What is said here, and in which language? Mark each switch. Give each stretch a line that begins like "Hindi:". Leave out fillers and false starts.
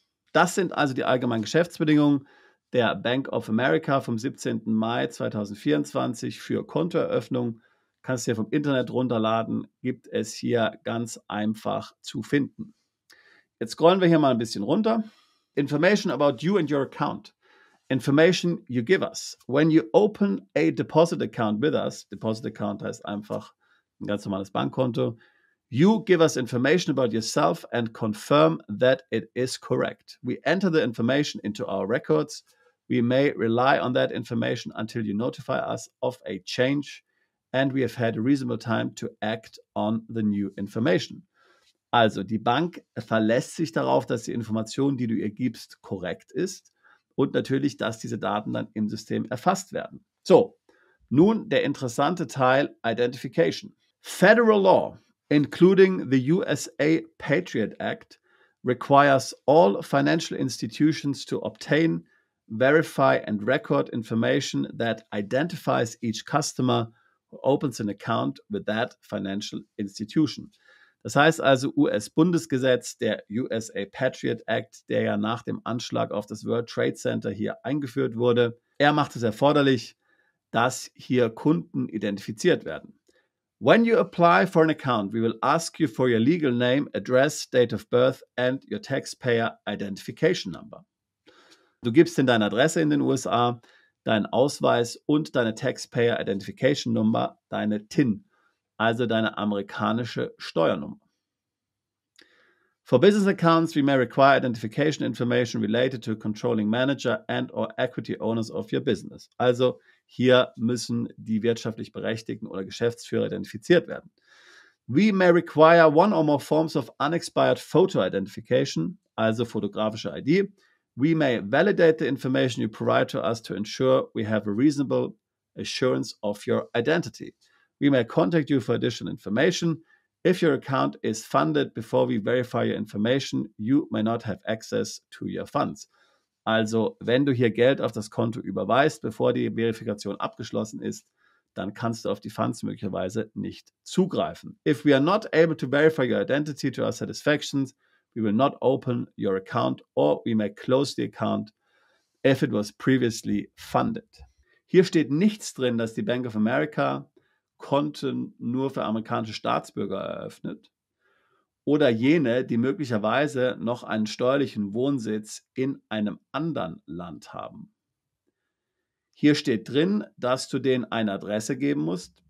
German: Das sind also die allgemeinen Geschäftsbedingungen der Bank of America vom 17. Mai 2024 für Kontoeröffnung. Kannst du dir vom Internet runterladen, gibt es hier ganz einfach zu finden. Jetzt scrollen wir hier mal ein bisschen runter.
English: Information about you and your account. Information you give us. When you open a
German: deposit account with us, deposit account heißt einfach ein ganz normales Bankkonto,
English: you give us information about yourself and confirm that it is correct. We enter the information into our records. We may rely on that information until you notify us of a change and we have had a reasonable time to act on the new information.
German: Also die Bank verlässt sich darauf, dass die Information, die du ihr gibst, korrekt ist und natürlich, dass diese Daten dann im System erfasst werden. So, nun der interessante Teil Identification.
English: Federal law, including the USA Patriot Act, requires all financial institutions to obtain, verify and record information that identifies each customer who opens an account with that financial institution.
German: Das heißt also US-Bundesgesetz, der USA Patriot Act, der ja nach dem Anschlag auf das World Trade Center hier eingeführt wurde. Er macht es erforderlich, dass hier Kunden identifiziert werden.
English: When you apply for an account, we will ask you for your legal name, address, date of birth and your taxpayer identification number.
German: Du gibst in deine Adresse in den USA, deinen Ausweis und deine Taxpayer Identification Number, deine TIN, also deine amerikanische Steuernummer.
English: For business accounts, we may require identification information related to controlling manager and or equity owners of your business.
German: Also hier müssen die wirtschaftlich Berechtigten oder Geschäftsführer identifiziert werden.
English: We may require one or more forms of unexpired photo identification,
German: also fotografische ID.
English: We may validate the information you provide to us to ensure we have a reasonable assurance of your identity. We may contact you for additional information. If your account is funded before we verify your information, you may not have access to your funds.
German: Also, wenn du hier Geld auf das Konto überweist, bevor die Verifikation abgeschlossen ist, dann kannst du auf die Funds möglicherweise nicht zugreifen.
English: If we are not able to verify your identity to our satisfaction, we will not open your account or we may close the account if it was previously funded.
German: Hier steht nichts drin, dass die Bank of America Konten nur für amerikanische Staatsbürger eröffnet oder jene, die möglicherweise noch einen steuerlichen Wohnsitz in einem anderen Land haben. Hier steht drin, dass du denen eine Adresse geben musst.